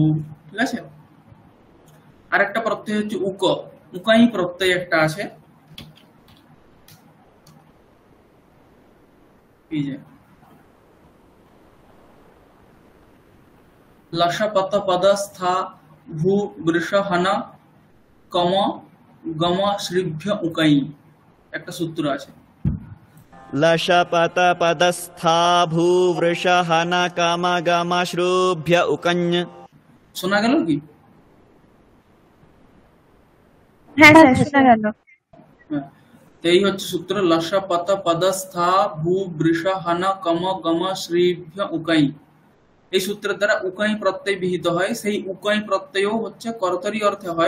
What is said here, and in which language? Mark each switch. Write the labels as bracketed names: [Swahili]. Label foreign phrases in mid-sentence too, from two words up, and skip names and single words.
[Bangla] ঠিক আছে, আরেকটা প্রত্যয় হচ্ছে উক, উকাই প্রত্যয় একটা আছে, এই যে [Sanskrit] লসপত পদ স্থা ভূ বৃষ হন কম গম শ্রীভ্য উকাই, [Bangla] একটা সূত্র আছে। [Sanskrit] लशपत पदस्था भूवृषहन कमगमश्रुभ्य उकञ्। [Bangla] শোনা গেল কি? হ্যাঁ স্যার, শোনা গেল। হ্যাঁ, তো এই হচ্ছে সূত্র, [Sanskrit] লসপত পদস্থা ভূ বৃষ হন কম গম শ্রীভ্য উকাই। [Bangla] এই সূত্রের দ্বারা উকাই প্রত্যয় বিহিত হয়, সেই উকাই প্রত্যয়ও হচ্ছে কর্তরি অর্থে হয়।